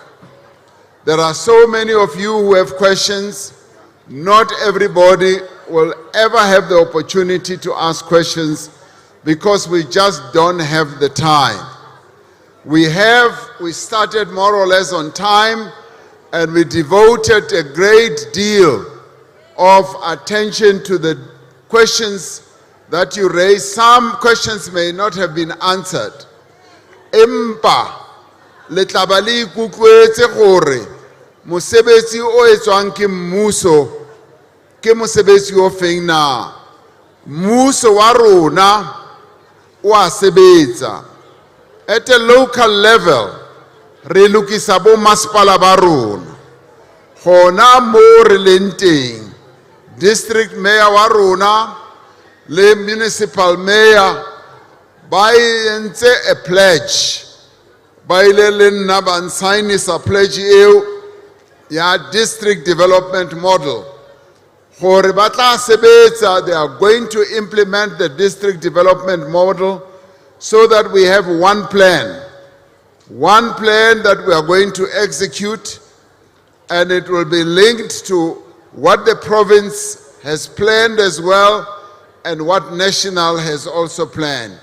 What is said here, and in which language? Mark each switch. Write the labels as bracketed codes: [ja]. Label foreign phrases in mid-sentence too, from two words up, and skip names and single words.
[en] There are so many of you who have questions, not everybody will ever have the opportunity to ask questions because we just don't have the time. We started more or less on time, and we devoted a great deal of attention to the questions that you raised. Some questions may not have been answered. [st] Empa le tla ba le ikutlwetse gore mosebetsi o etswang ke mmuso ke mosebetsi o feng na. Mmuso wa rona o a sebetsa. [en] At a local level, [st] re lokisa bo masepala ba rona. Gona mo re leng teng, [en] district mayor [st] wa rona le [en] municipal mayor [st] ba entse [en] a pledge. [st] Ba ile le nna ba nsainisa pledge eo ya [en] district development model. [st] Gore ba tla sebetsa, [en] they are going to implement the district development model so that we have one plan that we are going to execute, and it will be linked to what the province has planned as well and what national has also planned.